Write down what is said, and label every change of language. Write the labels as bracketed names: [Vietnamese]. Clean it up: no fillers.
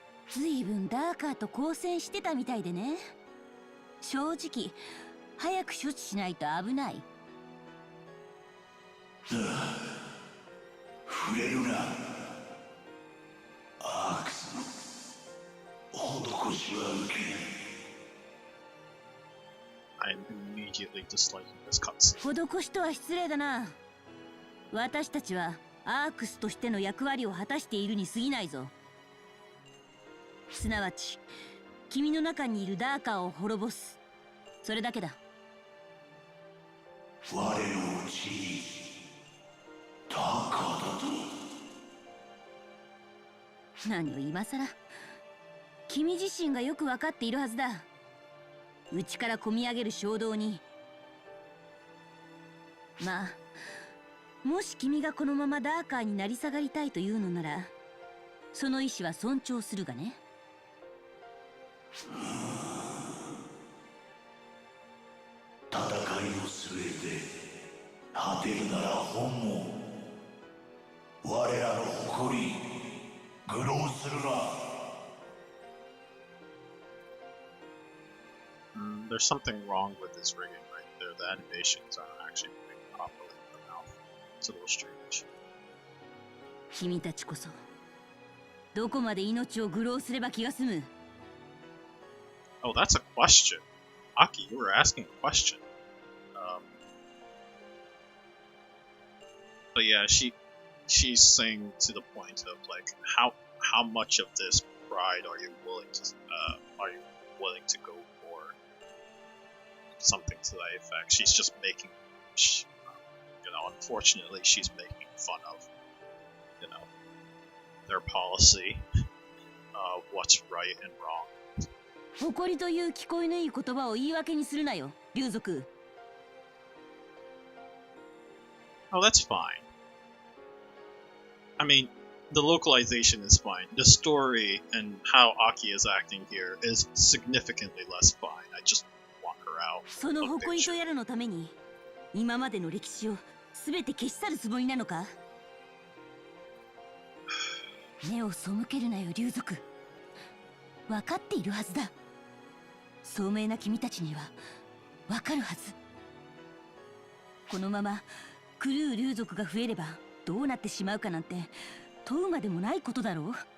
[Japanese] ずいぶんダーカーと交戦してたみたいでね。正直早く処置しないと危ない。触れるな。アークスの施しは受けない。 [English] I'm immediately disliking this cutscene. [Japanese] 施しとは失礼だな。私たちはアークスとしての役割を果たしているに過ぎないぞ。すなわち君の中にいるダーカーを滅ぼす、それだけだ。我のうちにダーカーだと。何を今さら。君自身がよく分かっているはずだ。内から込み上げる衝動に。まあもし君がこのままダーカーになり下がりたいというのなら、その意思は尊重するがね。戦いの末で果てるなら本望。我らの誇り愚弄するな。 [English] There's something wrong with this rigging right there. The animations aren't actually moving properly in the mouth. It's a little strange. [Japanese] 君たちこそどこまで命を愚弄すれば気が済む。 [English] Oh, that's a question. Aki, you were asking a question. But yeah, she's saying to the point of like how much of this pride are you willing to go for? Something to that effect. She's just making, unfortunately, she's making fun of, their policy, what's right and wrong. [Japanese] 誇りという聞こえのいい言葉を言い訳にするなよ、竜族。 [English] Oh, that's fine. I mean, the localization is fine. The story and how Aki is acting here is significantly less fine. I just want her out. [Japanese] その誇りとやらのために今までの歴史を全て消し去るつもりなのか。目を背けるなよ、竜族。分かっているはずだ。聡明な君たちには分かるはず。このまま狂う竜族が増えればどうなってしまうかなんて問うまでもないことだろう。